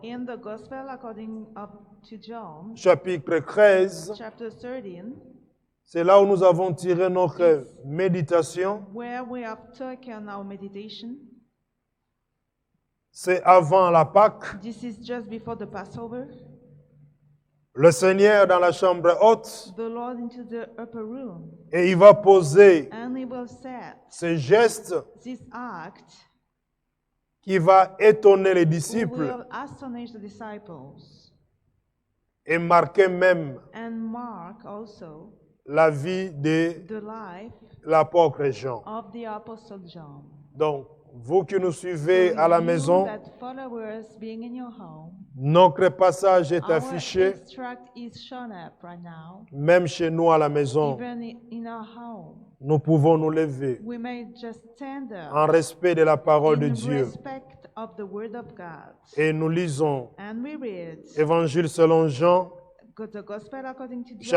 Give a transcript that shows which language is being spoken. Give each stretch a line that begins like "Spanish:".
English: In the Gospel according to John,
French: chapitre 13,
English: chapter 13,
French: c'est là où nous avons tiré notre méditation.
English: where we have taken our meditation.
French: C'est avant la Pâque.
English: This is just before the Passover.
French: Le Seigneur dans la chambre haute,
English: The Lord into the upper room,
French: et il va poser
English: and he will set
French: ce geste
English: this act
French: qui va étonner les
English: who
French: disciples
English: will astonish the disciples
French: et marquer même
English: and mark also
French: la vie de
English: the life
French: l'apôtre Jean.
English: of the Apostle John.
French: Donc, vous qui nous suivez à la
English: You
French: maison,
English: that followers being in your home,
French: notre passage est
English: our
French: affiché,
English: extract is shown up right now.
French: même chez nous à la maison.
English: Even in our home,
French: Nous pouvons nous lever
English: we may just stand up
French: en respect de la parole de
English: in
French: Dieu.
English: respect of the Word of God.
French: Et nous lisons
English: And we read
French: Évangile selon Jean,
English: the Gospel according to John,